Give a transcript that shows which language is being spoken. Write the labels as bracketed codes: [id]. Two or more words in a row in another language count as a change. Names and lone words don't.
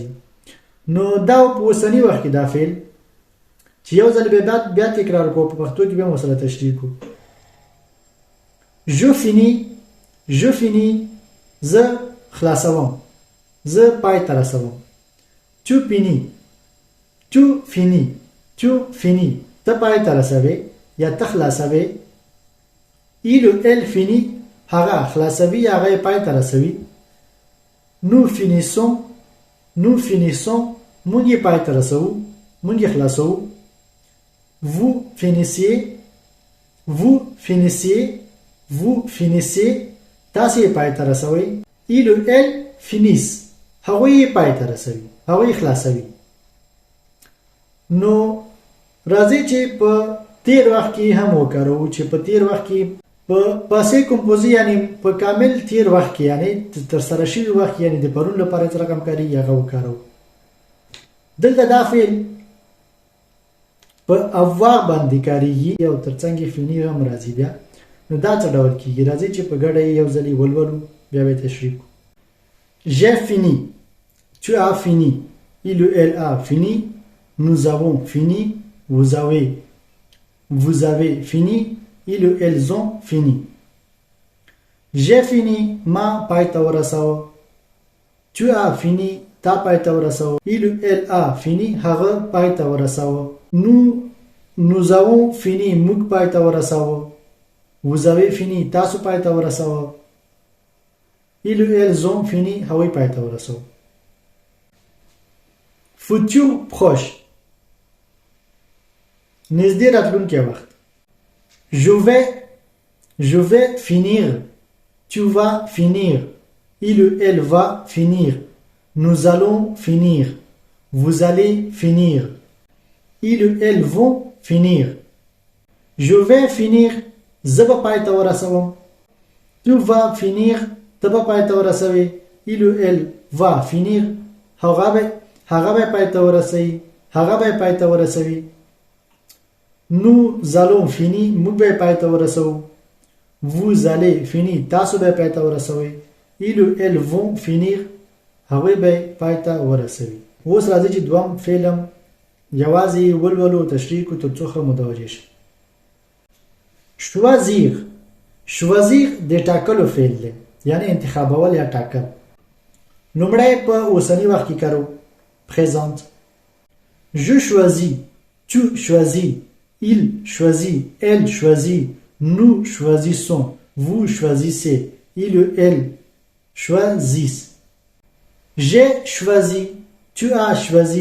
[ps] نو دا په اوسني وخت کې دا فعل چې یو ځل به بیا تکرار کوو، په پښتو کې بیا هم ورسره تشریح کوو. [fr] je finis، [ps] زه خلاصوم، زه پای ته رسوم. [fr] tu finis، [ps] ته پای ته رسوې یا ته خلاصوې. [fr] il elle finit، [ps] هغه خلاصوي یا هغه پای ته رسوي. [fr] nous finissons، [ps] مونږ یې پای ته رسوو، مونږ یې خلاصوو. [fr] vous finissez، [ps] تاسې یې پای ته رسوئ. [fr] il elle finissent، [ps] هغوی یې پای ته رسوي، هغوی یې خلاصوي. نو راځئ چې په تیر وخت کې هم وکاروو، چې په تیر وخت کې په [fr] passé composé [ps] یعنی په کامل تیر وخت کې یعنی تر سره شوي وخت یعنی د پرون لپاره چې رقم کاریږي هغه وکاروو. دلته دا فعل په avoir باندې کاریږي او ترڅنګ یې finir هم راځي. بیا نو دا څه ډول کېږي؟ راځئ چې په ګډه یې یو ځلې ولولو، بیا به یې تشریح کړو. [fr] j'ai fini، tu as fini، il elle a fini، nous avons fini، vous avez fini، ils elles ont fini. j'ai fini، [ps] ما پای ته ورساوه. [fr] tu as fini، [ps] تا پای ته ورساوه. [fr] il elle a fini، [ps] هغه پای ته ورساوه. [fr] nous avons fini، [ps] موږ پای ته ورساوه. [fr] vous avez fini، [ps] تاسو پای ته ورساوه. [fr] ils elles ont fini، [ps] هغوی پای ته ورساوه. [fr] futur proche، [ps] نږدې راتلونکی وخت. [fr] Je vais finir. Tu vas finir. Il ou elle va finir. Nous allons finir. Vous allez finir. Ils ou elles vont finir. Je vais finir. [ps] زه به پای ته ورسوم. [fr] Tu vas finir. [ps] ته به پای ته ورسوي. [fr] Il ou elle va finir. [ps] هغه به پای ته ورسوي. هغه به پای ته ورسوي. [fr] Nous allons finir. [ps] موږ به پای ته ورسوو. [fr] Vous allez finir. [ps] تاسو به پای ته ورسوي. [fr] Ils ou elles vont finir. [ps] هغوی به پای ته ورسوي. اوس راځي چې دوام فعلم یوازې ولولو تشریح کو تر څو ښه متوجه شئ. [fr] choisir. choisir [ps] د ټاکلو فعل دی، یعنی انتخابول یا ټاکل. لومړی په اوسني وخت کې کارو présente. [fr] je choisis. tu choisis. il choisit. elle choisit. nous choisissons. vous choisissez. il ou elle choisissent. j'ai choisi. Tu as choisi.